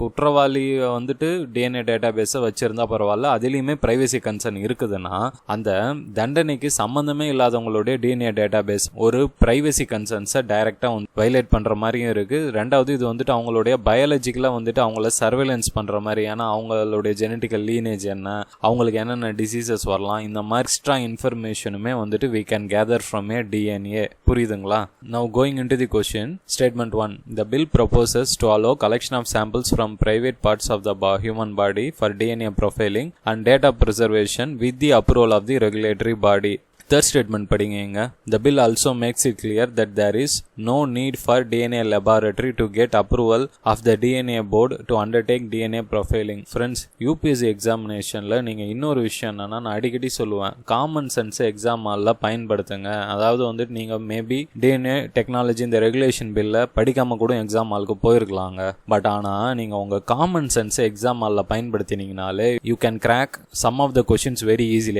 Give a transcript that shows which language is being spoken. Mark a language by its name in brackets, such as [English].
[Tamil] குற்றவாளியை வந்துட்டு DNA data பேஸை வச்சிருந்தா பரவாயில்ல, அதுலேயுமே பிரைவசி கன்சர்ன் இருக்குதுன்னா அந்த தண்டனைக்கு சம்மந்தமே இல்லாதவங்களுடைய டிஎன்ஏ டேட்டா பேஸ் ஒரு பிரைவசி கன்சர்ன்ஸை டைரக்டா வயலேட் பண்ற மாதிரியும் இருக்கு. ரெண்டாவது, இது வந்துட்டு அவங்களுடைய பயாலஜிக்கலா வந்துட்டு அவங்கள சர்வேலன்ஸ் பண்ற மாதிரி, ஏன்னா அவங்களுடைய ஜெனட்டிக்கல் லீனேஜ் என்ன, அவங்களுக்கு என்னென்ன டிசீசஸ் வரலாம், இந்த மாதிரி எக்ஸ்ட்ரா இன்ஃபர்மேஷனுமே வந்துட்டு [English] we can gather from a DNA. [Tamil] புரியுதுங்களா? [English] Now going into the question, statement 1. The bill proposes to allow collection of samples from private parts of the human body for DNA profiling and data preservation with the approval of the regulatory body. Third statement [Tamil] படிங்க. [English] The bill also makes it clear that there is no need for DNA laboratory to get approval of the DNA board to undertake DNA profiling. [Tamil] Friends, UPSC examinationல நீங்க இன்னொரு விஷயம் என்னன்னா, நான் அடிக்கடி சொல்லுவேன், common sense exam ஹால்ல பயன்படுத்துங்க. அதாவது வந்துட்டு நீங்க மேபி DNA டெக்னாலஜி இந்த ரெகுலேஷன் பில்ல படிக்காம கூட எக்ஸாம் ஹாலுக்கு போயிருக்கலாங்க. பட் ஆனா நீங்க உங்க காமன் சென்ஸ் எக்ஸாம் ஹால்ல பயன்படுத்தினீங்கனாலே [English] you can crack some of the questions very easily.